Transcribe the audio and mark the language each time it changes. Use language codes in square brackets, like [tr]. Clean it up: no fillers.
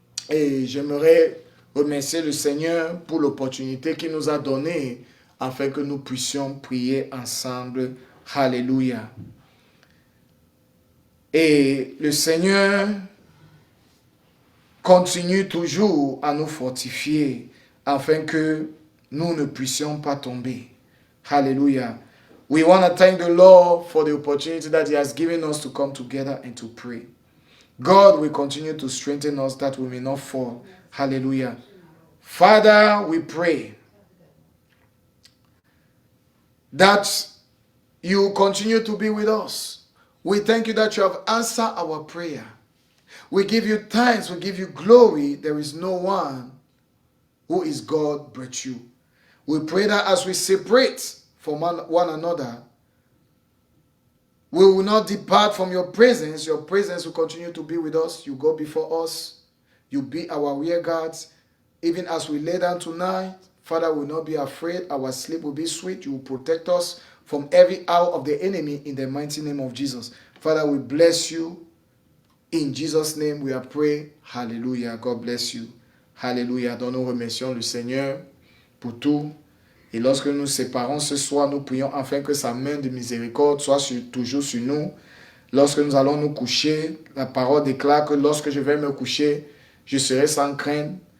[fr] Et j'aimerais remercier le Seigneur pour l'opportunité qu'il nous a donnée afin que nous puissions prier ensemble. Alléluia. Et le Seigneur continue toujours à nous fortifier afin que nous ne puissions pas tomber. Hallelujah. [en] We want to thank the Lord for the opportunity that He has given us to come together and to pray. God will continue to strengthen us that we may not fall. Hallelujah. Father, we pray that you continue to be with us. We thank you that you have answered our prayer. We give you thanks, we give you glory. There is no one who is God but you. We pray that as we separate from one another, we will not depart from your presence. Your presence will continue to be with us. You go before us. You be our rear guards. Even as we lay down tonight, Father, we will not be afraid. Our sleep will be sweet. You will protect us from every hour of the enemy in the mighty name of Jesus. Father, we bless you. In Jesus' name, we are praying. Hallelujah. God bless you. Hallelujah. [fr] Donc nous remercions le Seigneur pour tout. Et lorsque nous nous séparons ce soir, nous prions afin que sa main de miséricorde soit toujours sur nous. Lorsque nous allons nous coucher, la parole déclare que lorsque je vais me coucher, je serai sans crainte.